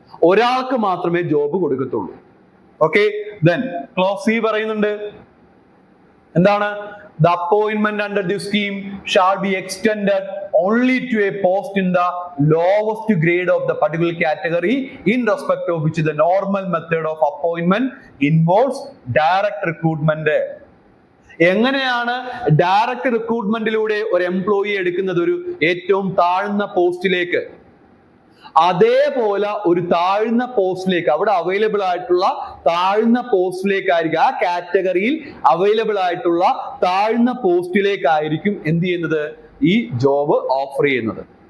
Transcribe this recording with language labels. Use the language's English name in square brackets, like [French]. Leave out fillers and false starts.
[Malayalam] ഒരാൾക്ക് മാത്രമേ job കൊടുക്കത്തുള്ളൂ. Okay, then clause C പറയുന്നുണ്ട്, എന്താണ്? [English] the appointment under this scheme shall be extended only to a post in the lowest grade of the particular category in respect of which the normal method of appointment involves direct recruitment. [Malayalam] എങ്ങനെയാണ് direct റിക്രൂട്ട്മെന്റിലൂടെ ഒരു employee എടുക്കുന്നത്? ഒരു ഏറ്റവും താഴ്ന്ന പോസ്റ്റിലേക്ക്, അതേപോലെ ഒരു താഴ്ന്ന പോസ്റ്റിലേക്ക്, അവിടെ അവൈലബിൾ ആയിട്ടുള്ള താഴ്ന്ന പോസ്റ്റിലേക്കായിരിക്കും, ആ കാറ്റഗറിയിൽ അവൈലബിൾ ആയിട്ടുള്ള താഴ്ന്ന പോസ്റ്റിലേക്കായിരിക്കും എന്ത് ചെയ്യുന്നത്, ഈ ജോബ് ഓഫർ ചെയ്യുന്നത്.